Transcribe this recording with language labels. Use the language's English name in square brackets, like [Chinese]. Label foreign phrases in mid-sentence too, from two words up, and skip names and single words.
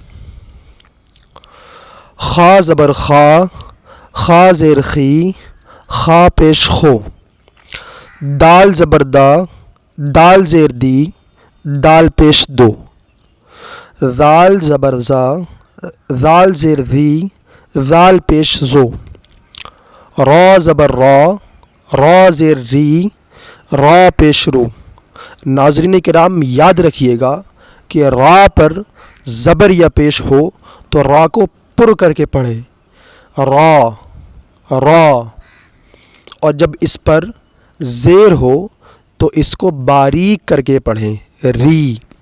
[Urdu] خا زبر خا، خا زیر خی، خا پیش خو. دال زبر دا، دال زیر دی، دال پیش دو. زال زبر زا، زال زیر زی، زال پیش زو. را زبر را، را زیر ری، را پیش رو. ناظرین کرام یاد رکھیے گا کہ را پر زبر یا پیش ہو تو را کو پر کر کے پڑھے، را را. اور جب اس پر زیر ہو تو اس کو باریک کر کے پڑھیں، ری.